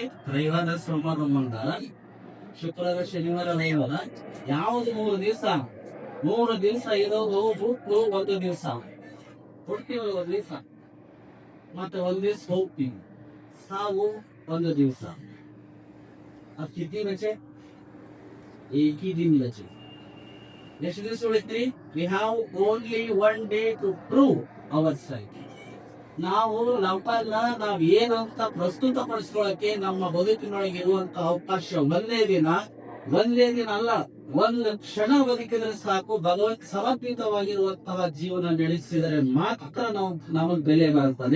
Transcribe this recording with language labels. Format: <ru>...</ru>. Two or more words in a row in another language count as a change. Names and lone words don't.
<kn>ರವಿವಾರ, ಸೋಮವಾರ, ಮಂಗಳವಾರ, ಶುಕ್ರವಾರ, ಶನಿವಾರ, ರವಿವಾರ. ಯಾವ್ದು 3 ದಿವಸ? 3 ದಿವಸ ಇರೋದು ಹುಟ್ಟು 1 ದಿವಸ. ಹುಡ್ತೀವಿ 1 ದಿವಸ, ಮತ್ತೆ 1 ದಿವಸ ಹೋಗ್ತೀವಿ. ಸಾವು 1 ದಿವಸ.</kn> <hi>अब कितनी बचे? एक ही दिन बचे.</hi> <kn>ಎಷ್ಟು ದಿವಸ ಉಳಿತ್ರಿ?</kn> <en>we have only 1 day to prove our sight.</en> <kn>ನಾವು ನಮ್ಮನ್ನ ನಾವ್ ಏನಂತ ಪ್ರಸ್ತುತಪಡಿಸ್ಕೊಳ್ಳಕ್ಕೆ ನಮ್ಮ ಬದುಕಿನೊಳಗೆ ಇರುವಂತ ಅವಕಾಶ ಒಂದೇ ದಿನ ಅಲ್ಲ, ಒಂದು ಕ್ಷಣ ಬದುಕಿದ್ರೆ ಸಾಕು, ಭಗವತ್ ಸಮರ್ಪಿತವಾಗಿರುವಂತಹ ಜೀವನ ನಡೆಸಿದರೆ ಮಾತ್ರ ನಮಗೆ ಬೆಲೆ ಬರ್ತದೆ.</kn>